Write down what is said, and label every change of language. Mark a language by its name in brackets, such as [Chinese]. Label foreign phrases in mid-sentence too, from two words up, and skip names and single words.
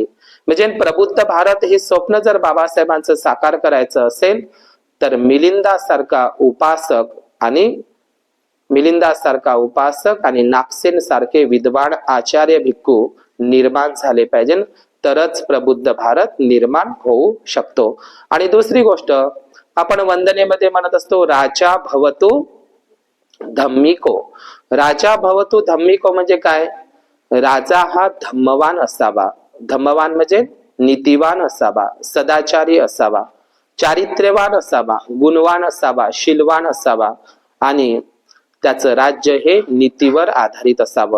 [Marathi] म्हणजे प्रबुद्ध भारत हे स्वप्न जर बाबासाहेबांचं साकार करायचं असेल तर मिलिंदासारखा उपासक आणि नागसेन सारखे विद्वान आचार्य भिक्खू निर्माण झाले पाहिजे, तरच प्रबुद्ध भारत निर्माण होऊ शकतो. आणि दुसरी गोष्ट आपण वंदनेमध्ये म्हणत असतो, [Pali] राजा भवतु धम्मिको. राजा भवतु धम्मिको [Marathi] म्हणजे काय? राजा हा धम्मवान असावा. धम्मवान म्हणजे नीतिवान असावा, सदाचारी असावा, चारित्र्यवान असावा, गुणवान असावा, शीलवान असावा आणि त्याचं राज्य हे नीतीवर आधारित असावं.